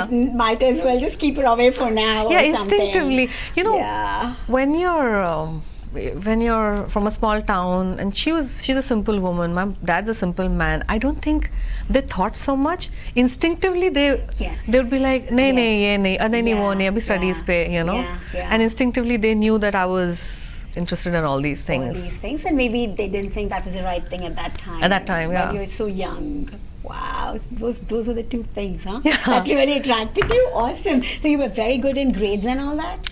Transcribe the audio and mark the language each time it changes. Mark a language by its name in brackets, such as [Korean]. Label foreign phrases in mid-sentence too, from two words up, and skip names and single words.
[English] Might as well just keep her away for now Yeah, or something. instinctively. You know, Yeah. when you're from a small town, and she's a simple woman, my dad's a simple man, I don't think they thought so much. Instinctively they would be like, [Hindi] nahi nahi ye nahi, nahi nahi wo nahi, abhi studies pe, [English] you know. Yeah. And instinctively they knew that I was interested in all these things. All these things, and maybe they didn't think that was the right thing at that time. At that time, yeah. When you were so young. Wow, so those were the two things, huh? Yeah. That really attracted you. Awesome. So you were very good in grades and all that.